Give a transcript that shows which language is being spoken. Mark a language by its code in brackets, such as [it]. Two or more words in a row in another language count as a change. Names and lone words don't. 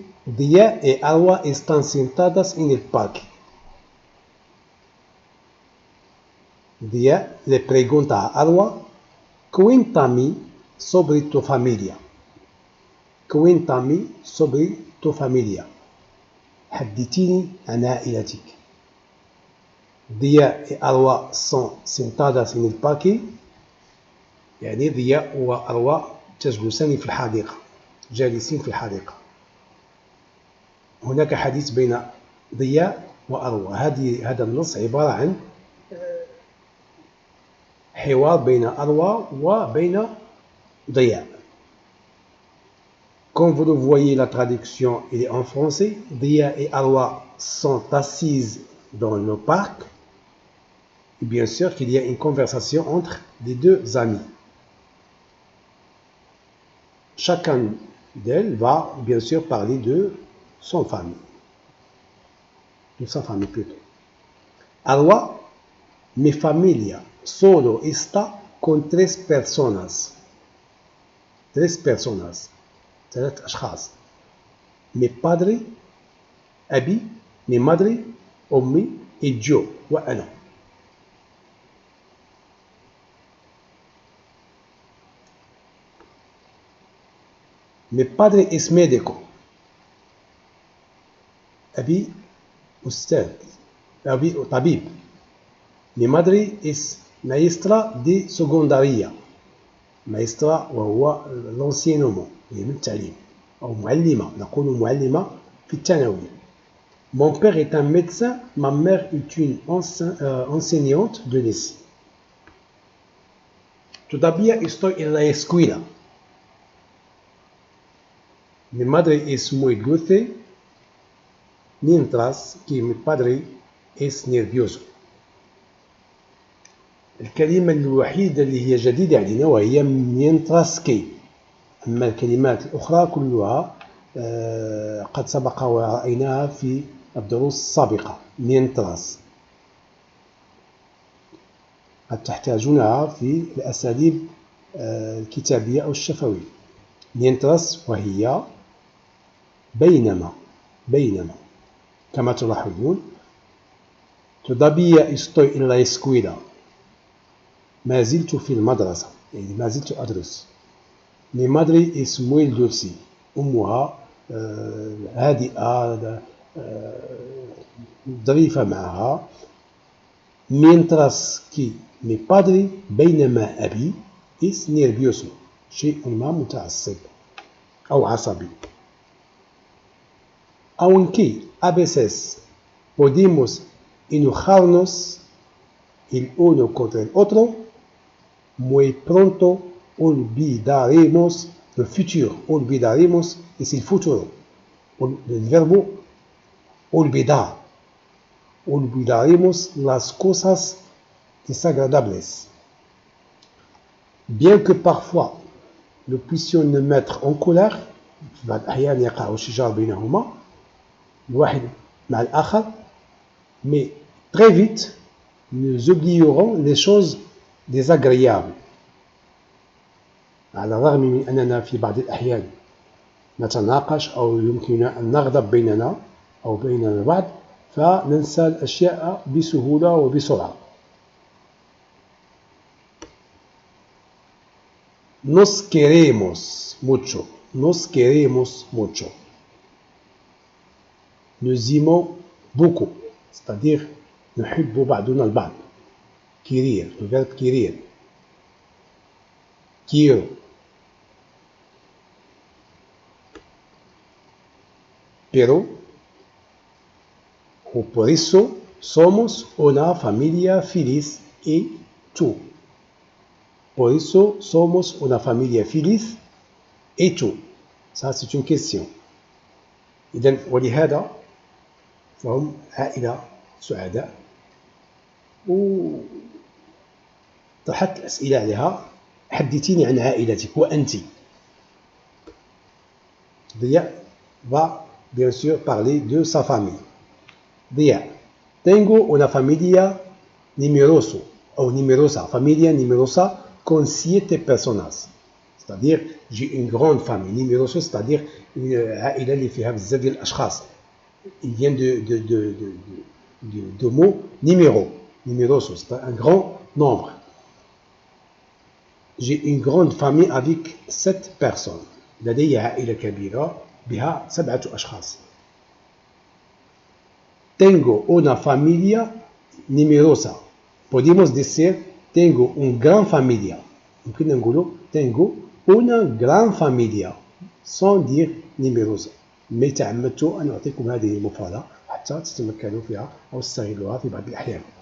[es] Día y Alwa están sentadas en el parque. Día le pregunta a Alwa: cuéntame sobre tu familia. Cuéntame sobre tu familia. [ar] حدثيني عن عائلتك. [es] Día y Alwa sont sentadas en el parque، [ar] يعني ضياء وأروى تجلسان في الحديقة، جالسين في الحديقة. هناك حديث بين ضياء وأروى. هذا النص عبارة عن حوار بين أروى وبين ضياء. [fr] Comme vous le voyez, la traduction est en français. Dia et Alwa sont assises dans le parc. Et bien sûr qu'il y a une conversation entre les 2 amis. Chacun d'elles va bien sûr parler de son famille. De sa famille plutôt. [es] Alwa: mi familia solo está con 3 personas. 3 personas. 3 أشخاص. Mi padre, أبي, mi madre, [ar] أمي, et yo, وأنا. [es] Mi padre es médico. [ar] أبي أستاذ. أبي طبيب. [es] Mi madre es maestra de secundaria. [ar] maestra وهو l'enseignement، من التعليم، أو معلمة، نقول معلمة في الثانوية. [fr] Mon père est un médecin, ma mère est une enseignante de lycée. [es] Todavía estoy en la escuela. Mi madre es muy dulce, mientras que mi padre es nervioso. [ar] الكلمة الوحيدة اللي هي جديدة علينا وهي [es] mientras que. [ar] أما الكلمات الأخرى كلها قد سبق ورأيناها في الدروس السابقة. mientras قد تحتاجونها في الأساليب الكتابية أو الشفوية. mientras وهي بينما كما تلاحظون. [es] todavía estoy en la escuela. [ar] ما زلت في المدرسة، يعني ما زلت أدرس. [es] mi madre es muy dulce. [ar] أمها هادئة ظريفة معها. [es] mientras que mi padre [ar] بينما أبي [es] es nervioso. [ar] شيء ما متعصب أو عصبي. [es] Aunque a veces podemos enojarnos el uno contra el otro, muy pronto olvidaremos el futuro. Olvidaremos es el futuro. El verbo olvidar. Olvidaremos las cosas desagradables. [fr] Bien que parfois nous puissions nous mettre en colère, [ar] في بعض الأحيان يقع الشجار بينهما الواحد مع الآخر, [fr] mais très vite nous oublierons les choses désagréables. [ar] على الرغم من أننا في بعض الأحيان نتناقش أو يمكننا أن نغضب بيننا أو بين البعض, فننسى الأشياء بسهولة وبسرعة. [es] Nos queremos mucho. Nos queremos mucho. [fr] Nous aimons beaucoup. C'est-à-dire, [ar] نحب بعضنا البعض. [es] Querer, [fr] le verbe [es] querer. Quiero. Pero, o por eso, somos una familia feliz y tú. Por eso, somos una familia feliz [fr] et tout. Ça, c'est une question. [ar] إذن ولهذا فهم عائلة سعداء. وطرحت الأسئلة عليها. حدثيني عن عائلتك وأنت. [fr] Dia va bien sûr parler de sa famille. [es] Dia, tengo una familia numerosa ou numerosa. Familia numerosa con 7 personas. [fr] C'est-à-dire, j'ai une grande famille. [ar] Numerosa, [fr] c'est-à-dire une [ar] عائلة اللي فيها بزاف ديال الأشخاص. [fr] Il vient de mot numéro. Numeroso, c'est un grand nombre. J'ai une grande famille avec 7 personnes. [ar] لدي عائلة كبيرة بها 7 أشخاص. [es] Tengo una familia numerosa. Podemos decir tengo una gran familia. [ar] يمكن نقولوا [es] tengo una gran familia [fr] sans dire [es] numerosa. [ar] ما تعمدت أن أعطيكم هذه المفردة حتى تتمكنوا فيها أو تستغلوها في بعض الأحيان.